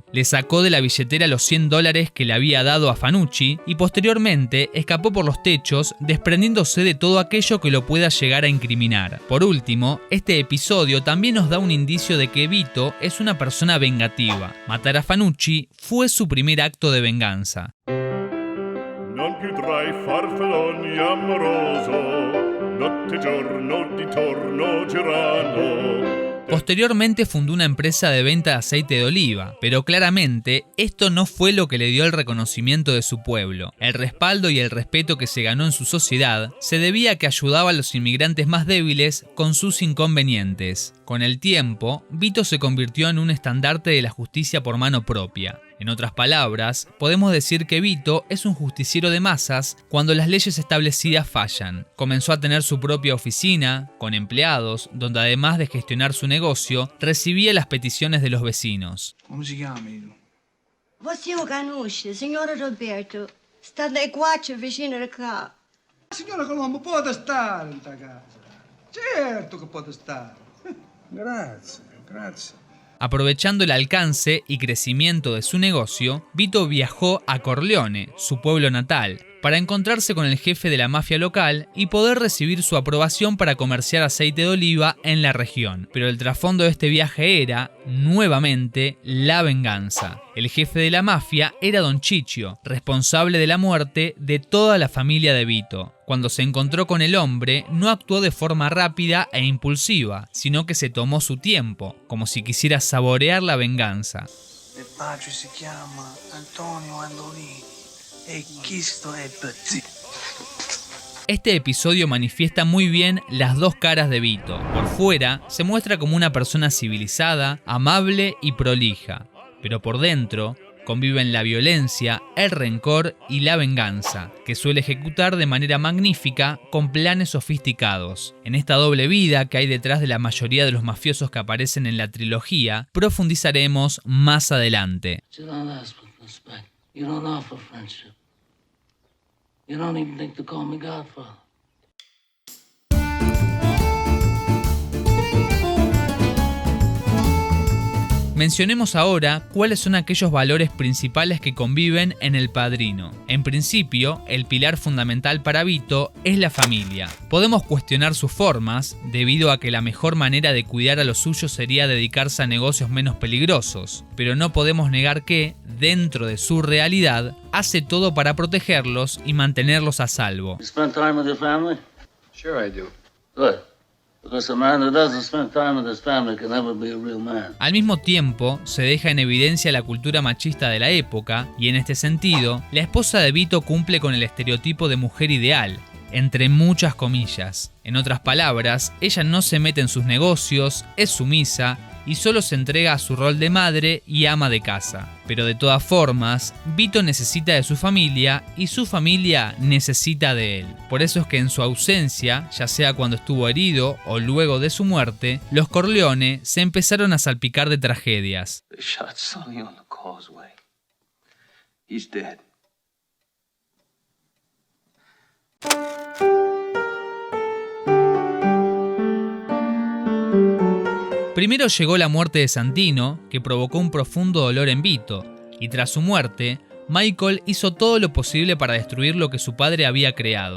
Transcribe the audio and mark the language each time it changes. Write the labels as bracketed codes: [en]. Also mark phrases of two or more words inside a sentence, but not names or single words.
[es] Le sacó de la billetera los $100 que le había dado a Fanucci y posteriormente escapó por los techos, desprendiéndose de todo aquello que lo pueda llegar a incriminar. Por último, este episodio también nos da un indicio de que Vito es una persona vengativa. Matar a Fanucci fue su primer acto de venganza. [it] Non più tra i farfalloni amoroso, notte e giorno di torno girando. [es] Posteriormente fundó una empresa de venta de aceite de oliva, pero claramente esto no fue lo que le dio el reconocimiento de su pueblo. El respaldo y el respeto que se ganó en su sociedad se debía a que ayudaba a los inmigrantes más débiles con sus inconvenientes. Con el tiempo, Vito se convirtió en un estandarte de la justicia por mano propia. En otras palabras, podemos decir que Vito es un justiciero de masas cuando las leyes establecidas fallan. Comenzó a tener su propia oficina, con empleados, donde además de gestionar su negocio, recibía las peticiones de los vecinos. [it] Come si chiami tu? Você o conosce, signora Roberto. Sta dai quattro vicino di qua. Signora Colombo, può stare in ta casa. Certo che può stare. Grazie, grazie. [es] Aprovechando el alcance y crecimiento de su negocio, Vito viajó a Corleone, su pueblo natal, para encontrarse con el jefe de la mafia local y poder recibir su aprobación para comerciar aceite de oliva en la región. Pero el trasfondo de este viaje era, nuevamente, la venganza. El jefe de la mafia era Don Ciccio, responsable de la muerte de toda la familia de Vito. Cuando se encontró con el hombre, no actuó de forma rápida e impulsiva, sino que se tomó su tiempo, como si quisiera saborear la venganza. [it] Il padre si chiama Antonio Andolini e questo è Petit. [es] Este episodio manifiesta muy bien las dos caras de Vito. Por fuera, se muestra como una persona civilizada, amable y prolija, pero por dentro conviven la violencia, el rencor y la venganza, que suele ejecutar de manera magnífica con planes sofisticados. En esta doble vida que hay detrás de la mayoría de los mafiosos que aparecen en la trilogía, profundizaremos más adelante. [en] You don't ask for respect. You don't offer friendship. You don't even think to call me Godfather. [es] Mencionemos ahora cuáles son aquellos valores principales que conviven en El Padrino. En principio, el pilar fundamental para Vito es la familia. Podemos cuestionar sus formas, debido a que la mejor manera de cuidar a los suyos sería dedicarse a negocios menos peligrosos, pero no podemos negar que, dentro de su realidad, hace todo para protegerlos y mantenerlos a salvo. [en] You spend time with your family? Sure I do. Good. Because a man who doesn't spend time with his family can never be a real man. [es] Al mismo tiempo, se deja en evidencia la cultura machista de la época y en este sentido, la esposa de Vito cumple con el estereotipo de mujer ideal, entre muchas comillas. En otras palabras, ella no se mete en sus negocios, es sumisa y solo se entrega a su rol de madre y ama de casa. Pero de todas formas, Vito necesita de su familia y su familia necesita de él. Por eso es que en su ausencia, ya sea cuando estuvo herido o luego de su muerte, los Corleone se empezaron a salpicar de tragedias. [en] They shot Sonny on the causeway. He's dead. [es] Primero llegó la muerte de Santino, que provocó un profundo dolor en Vito, y tras su muerte, Michael hizo todo lo posible para destruir lo que su padre había creado.